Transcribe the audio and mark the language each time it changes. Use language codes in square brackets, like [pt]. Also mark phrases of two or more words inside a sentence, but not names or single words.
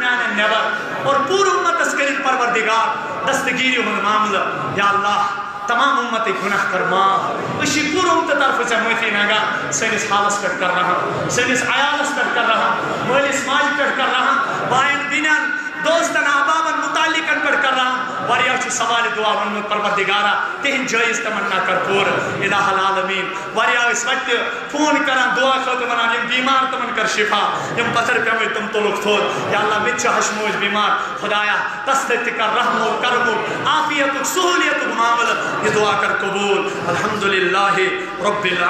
[ks] میانٮ۪ن نٮ۪بر اور پوٗرٕ اُمتس کٔرِنۍ پروردگار دستگیٖری ہُنٛد معاملہٕ [ar] یا اللہ [ks] تمام اُمتٕکۍ گُناہ کر معاف أسۍ چھِ پوٗرٕ اُمتہٕ طرفہٕ ژےٚ معٲفی منٛگان سٲنِس حالس پٮ۪ٹھ کر رحم سٲنِس عیالس پٮ۪ٹھ کر رحم مٲلِس ماجہِ پٮ۪ٹھ کر رحم بایَن بیٚنٮ۪ن دوستن احبابن متعلقن پٮ۪ٹھ کر رحم وریا چھ سوال دعا ون پروردگارا تہن جائز تمنا کر پور [ar] الہ العالمین [ks] وریا اس وقت فون کران دعا خاطر ونان یم بیمار تمن کر شفا یم پتھر پیوے تم تلک تھود [ar] یا اللہ [ks] مت ہشموج بیمار خدایا تسلط کر رحم و کرم و عافیت و سہولیت معاملہ یہ دعا کر قبول [ar] الحمدللہ رب العالمین.